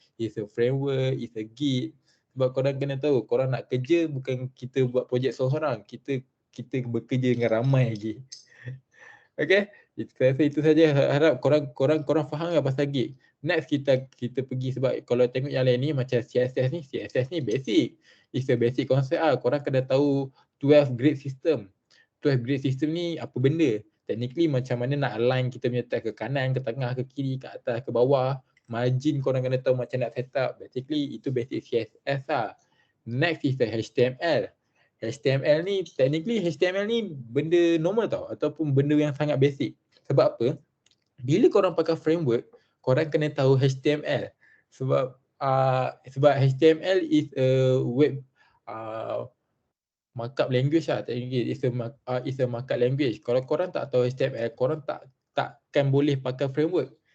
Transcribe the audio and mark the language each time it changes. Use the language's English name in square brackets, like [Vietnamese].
[English] It's a framework, it's a Git. [Malay] Sebab korang kena tahu, korang nak kerja bukan kita buat projek seorang-seorang. Kita bekerja dengan ramai lagi. Okay, saya rasa itu saja. Harap korang faham lah pasal Git. Next kita pergi, sebab kalau tengok yang lain ni macam CSS ni basic. [English] It's a basic concept lah. [Malay] Korang kena tahu [English] 12 grade system. [Malay] 12 grade system ni apa benda? Technically macam mana nak align kita punya text ke kanan, ke tengah, ke kiri, ke atas, ke bawah. Margin korang kena tahu macam nak set up. Basically itu basic CSS lah. [English] Next is the HTML. [Malay] HTML ni, technically HTML ni benda normal tau, ataupun benda yang sangat basic. Sebab apa? Bila korang pakai framework, korang kena tahu HTML. [English] Sebab HTML is a web markup language lah. Technically it's a markup language. [Malay] Kalau korang tak tahu HTML, korang takkan boleh pakai framework.